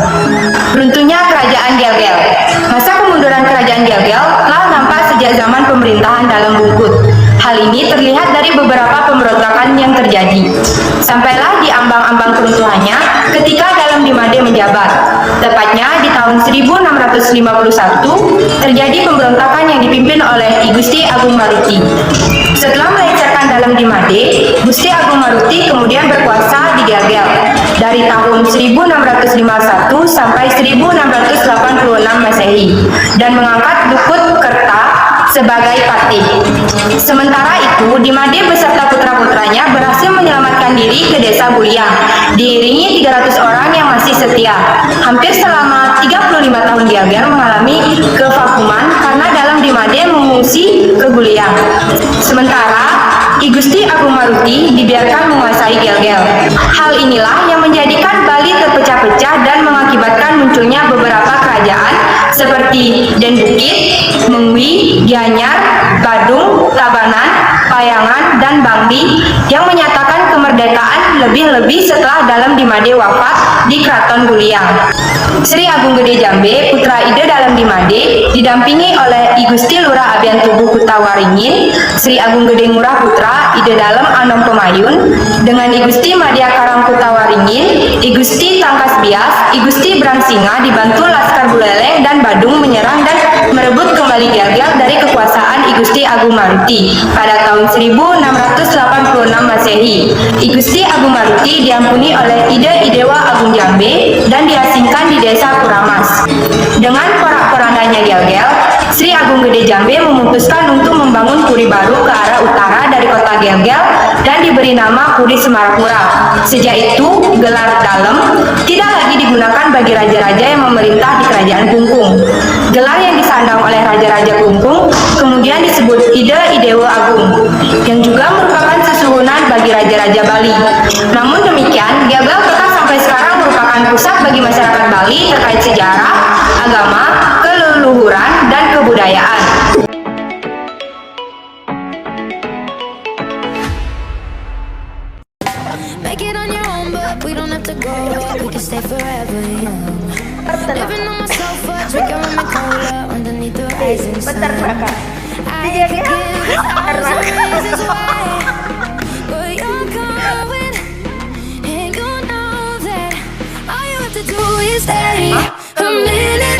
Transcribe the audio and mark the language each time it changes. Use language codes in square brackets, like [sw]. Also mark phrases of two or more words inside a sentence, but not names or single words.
[id] Runtuhnya Kerajaan Gelgel. Masa kemunduran Kerajaan Gelgel telah nampak sejak zaman pemerintahan Dalem Bungkut. Hal ini terlihat dari beberapa pemberontakan yang terjadi. Sampailah di ambang-ambang keruntuhannya ketika Dalem Dimade menjabat. Tepatnya di tahun 1651 terjadi pemberontakan yang dipimpin oleh I Gusti Agung Maruti. Setelah melecehkan Dalem Dimade, Gusti Agung Maruti kemudian berkuasa di Gelgel dari tahun 1651 sampai 1686 Masehi dan mengangkat Dukut Kerta sebagai patih. Sementara itu, Dimade beserta putra-putranya berhasil menyelamatkan diri ke desa Buliang, diiringi 300 orang yang masih setia. Hampir selama 35 tahun Gelgel mengalami kevakuman karena Dalem Dimade mengungsi ke Buliang. Sementara I Gusti Agung Maruti dibiarkan menguasai Gelgel. Hal inilah yang menjadikan Bali terpecah-pecah dan mengakibatkan munculnya beberapa kerajaan seperti Den Bukit, Mengwi, Gianyar, Badung, Tabanan, Payangan, dan Bangli yang menyatakan kemerdekaan lebih-lebih setelah Dalem Dimade wafat di Kraton Buliang. Sri Agung Gede Jambe, putra Ide Dalem Dimade, didampingi oleh I Gusti Lurah Abian Tubuh Kutawaringin, Sri Agung Gede Ngurah Putra Ide Dalem Anom Pemayun, dengan I Gusti Madya Karang Kutawaringin, I Gusti Tangkas Bias, I Gusti Brangsinga dibantu Laskar Buleleng dan Badung menyerang dan merebut kembali Gelgel dari kekuasaan I Gusti Agung Maruti pada tahun 1686 Masehi. I Gusti Agung Maruti diampuni oleh Ide Idewa Agung Jambe dan diasingkan di desa Kuramas. Dengan porak-porandanya Gelgel, Sri Agung Gede Jambe memutuskan untuk membangun puri baru ke arah utara dari kota Gelgel dan diberi nama Puri Semarapura. Sejak itu, gelar Dalem tidak lagi digunakan bagi raja-raja yang memerintah di Kerajaan Kungkung. Gelar yang disandang oleh raja-raja Kungkung kemudian disebut Ide Idewa Agung, yang juga merupakan susuhunan bagi raja-raja Bali. Namun demikian, Gelgel tetap sampai sekarang merupakan pusat bagi masyarakat Bali terkait sejarah, agama, keleluhuran, dan kebudayaan. [en] Make it on your own, but we don't have to go. We can stay forever young. Living on my sofa, drinking rum and cola underneath the rising sun. I forgive us reasons why, but you're going, and you know that all you have to do is stay a minute.